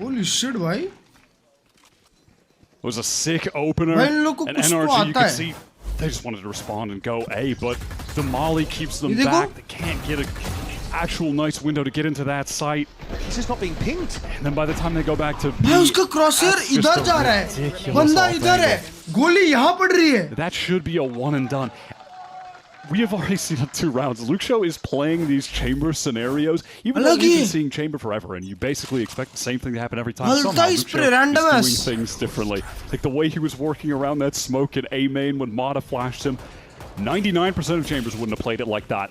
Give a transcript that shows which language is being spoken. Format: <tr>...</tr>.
<en>Holy shit, why? It was a sick opener, and NRG, you could see they just wanted to respond and go A, but the Molly keeps them back. They can't get an actual nice window to get into that site. He's just not being pinged. And then by the time they go back to B,</en> <hi>उसका crosshair इधर जा रहा है, बंदा इधर है, गोली यहाँ पड़ रही है.</hi> <en>That should be a one and done. We have already seen it 2 rounds. Luke Show is playing these chamber scenarios, even though we've been seeing chamber forever, and you basically expect the same thing to happen every time. Somehow Luke Show is doing things differently. Like the way he was working around that smoke in A main when Mata flashed him, 99% of chambers wouldn't have played it like that.</en>